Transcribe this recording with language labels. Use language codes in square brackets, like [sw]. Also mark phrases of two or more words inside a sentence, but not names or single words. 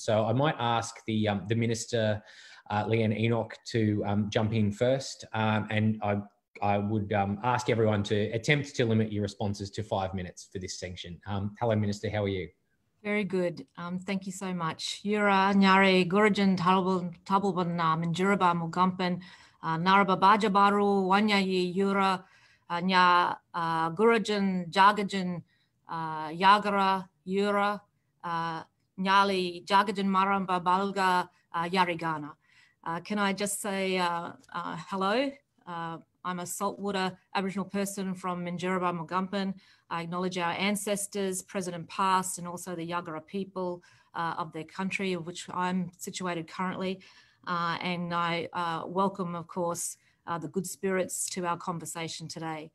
[en] So I might ask the Minister, Leeanne Enoch, to jump in first, and I would ask everyone to attempt to limit your responses to 5 minutes for this section. Hello, Minister, how are you? Very good. Thank you so much. [yub] Yura Nyare Gurajan Tabalban Minjuraba Mugampan Naraba Bajabaru Wanyayi Yura Nya Gurajan Jagajan Yagara Yura Nyali Jagajan Maramba Balga Yarigana. [en] Can I just say hello? I'm a saltwater Aboriginal person from Minjuraba Mugampan. I acknowledge our ancestors, present and past, and also the Yagara people of their country, of which I'm situated currently. And I welcome, of course, the good spirits to our conversation today.